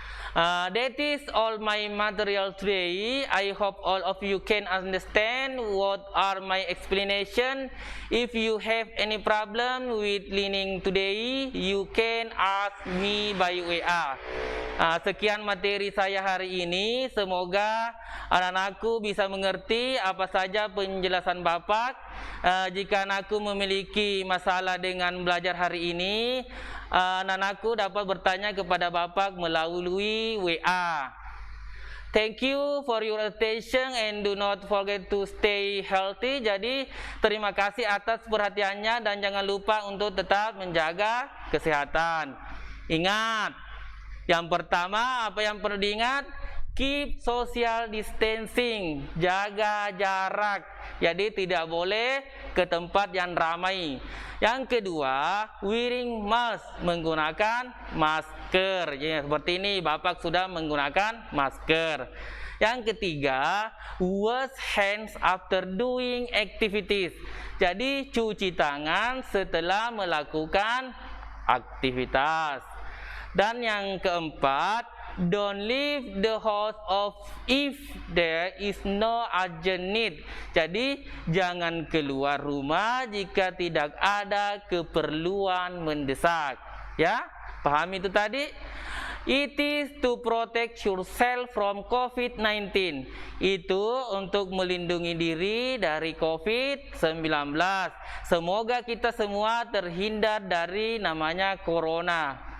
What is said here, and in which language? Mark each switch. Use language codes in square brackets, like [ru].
[en] That is all my material today. I hope all of you can understand what are my explanation. If you have any problem with learning today, you can ask me by WA. [id] Sekian materi saya hari ini. Semoga anak-anakku bisa mengerti apa saja penjelasan Bapak. Jika anakku memiliki masalah dengan belajar hari ini, anak-anakku dapat bertanya kepada Bapak melalui WA. [en] Thank you for your attention and do not forget to stay healthy. [id] Jadi terima kasih atas perhatiannya dan jangan lupa untuk tetap menjaga kesehatan. Ingat, yang pertama apa yang perlu diingat? [en] Keep social distancing, [id] jaga jarak. Jadi tidak boleh ke tempat yang ramai. Yang kedua, [en] wearing mask, [id] menggunakan masker. Ya, seperti ini Bapak sudah menggunakan masker. Yang ketiga, [en] wash hands after doing activities. [id] Jadi cuci tangan setelah melakukan aktivitas. Dan yang keempat, [en] don't leave the house if there is no urgent need. [id] Jadi jangan keluar rumah jika tidak ada keperluan mendesak. Ya, paham itu tadi? [en] It is to protect yourself from COVID-19. [id] Itu untuk melindungi diri dari COVID-19. Semoga kita semua terhindar dari namanya corona.